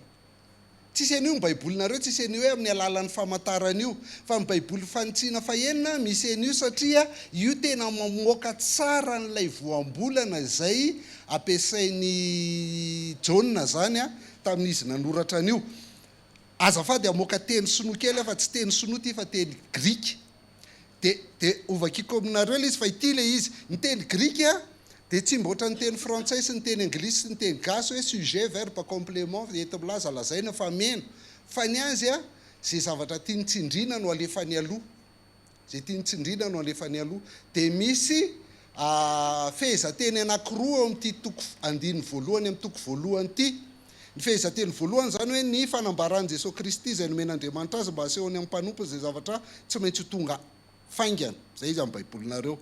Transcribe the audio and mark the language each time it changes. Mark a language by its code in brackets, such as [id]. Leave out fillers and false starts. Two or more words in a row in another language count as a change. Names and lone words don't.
[mg] Tsisy an'io ny baibolinareo, tsisy an'io hoe amin'ny alalan'ny famantarana io, fa ny baiboly fanitsiana fahenina misy an'io satria io tena mamoaka tsara n'ilay voambolana izay ampiasain'ny Jaona zany tamin'izy nanoratra an'io. Azafady amoaka teny sinoa kely fa tsy teny sinoa ty fa teny grika. Dia ovakiko aminareo ilay izy fa ity le izy ny teny grika dia tsy mba ohatran'ny teny frantsay sy ny teny anglisy sy ny teny gasy hoe [fr] sujet verbe complément [mg] ety milaza lazaina fa meno, fa ny azy zay zavatra tiany tsindrina no alefany aloha, zay tiany tsindrina no alefany aloha. Dia misy fehezanteny anankiroa amin'ity toko andininy voalohany amin'ny toko voalohany ity. Ny fehezanteny voalohany zany hoe ny fanambaran' Jesosy Kristy izay nomen'Andriamanitra azy mba asehony amin'ny mpanompony izay zavatra tsy maintsy tonga faingana, zay izy amin'ny baibolinareo.